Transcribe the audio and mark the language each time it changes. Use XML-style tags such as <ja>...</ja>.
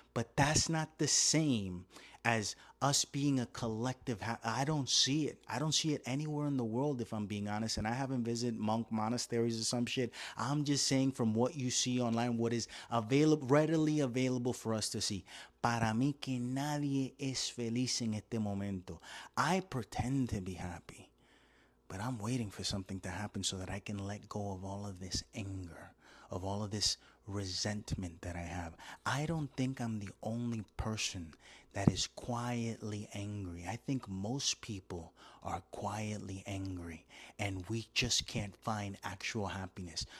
<en>But that's not the same as us being a collective. I don't see it. I don't see it anywhere in the world, if I'm being honest. And I haven't visited monk monasteries or some shit. I'm just saying from what you see online, what is readily available for us to see.</en> <es>Para mí que nadie es feliz en este momento.</es> <en>I pretend to be happy, but I'm waiting for something to happen so that I can let go of all of this anger, of all of this resentment that I have. I don't think I'm the only person that is quietly angry. I think most people are quietly angry, and we just can't find actual happiness.</en>